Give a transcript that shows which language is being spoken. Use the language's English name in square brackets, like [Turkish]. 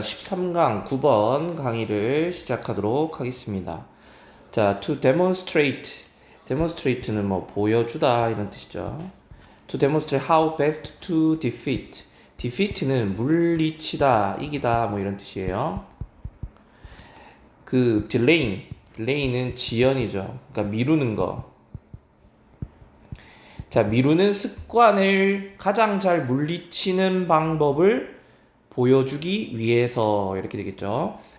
[Korean] 13강 9번 강의를 시작하도록 하겠습니다. 자, [English] to demonstrate. [Korean] demonstrate는 뭐 보여주다 이런 뜻이죠. [English] to demonstrate how best to defeat. [Korean] defeat는 물리치다, 이기다 뭐 이런 뜻이에요. 그 delay는 지연이죠. 그러니까 미루는 거. 자, 미루는 습관을 가장 잘 물리치는 방법을 보여주기 위해서 이렇게 되겠죠.